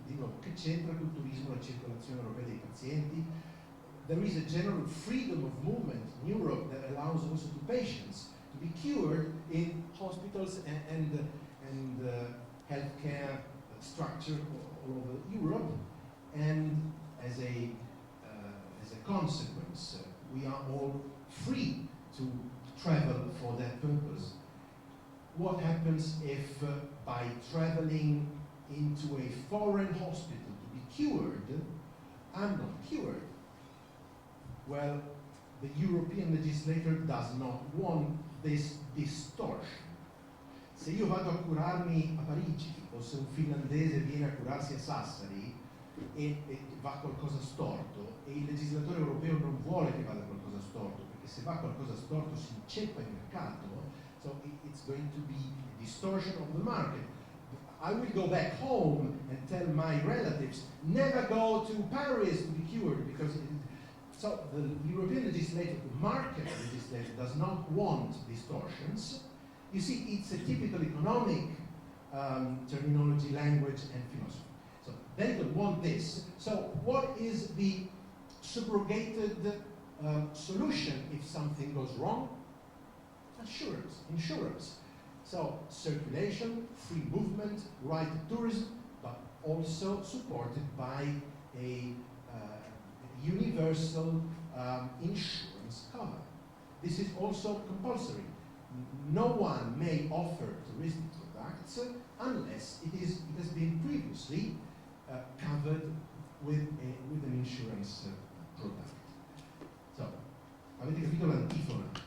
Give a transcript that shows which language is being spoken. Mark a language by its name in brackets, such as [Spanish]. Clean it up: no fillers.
[Italian] Di nuovo, che c'entra col turismo la circolazione europea dei pazienti? [English] There is a general freedom of movement in Europe that allows also to patients to be cured in hospitals and healthcare structure all over Europe, and as a consequence, we are all free to travel for that purpose. What happens if by traveling into a foreign hospital to be cured, I'm not cured? Well, the European legislator does not want this distortion. [Italian] Se io vado a curarmi a Parigi, o se un finlandese viene a curarsi a Sassari e va qualcosa storto, e il legislatore europeo non vuole che vada qualcosa storto, perché se va qualcosa storto si inceppa il mercato, [English] so it's going to be a distortion of the market. I will go back home and tell my relatives, never go to Paris to be cured, because so the European legislator, the market legislator, does not want distortions. You see, it's a typical economic terminology, language, and philosophy. So they don't want this. So what is the subrogated solution if something goes wrong? Insurance. So circulation, free movement, right to tourism, but also supported by a universal insurance cover. This is also compulsory. No one may offer touristic products unless it has been previously covered with an insurance product. [Italian] So, avete capito l'antifona?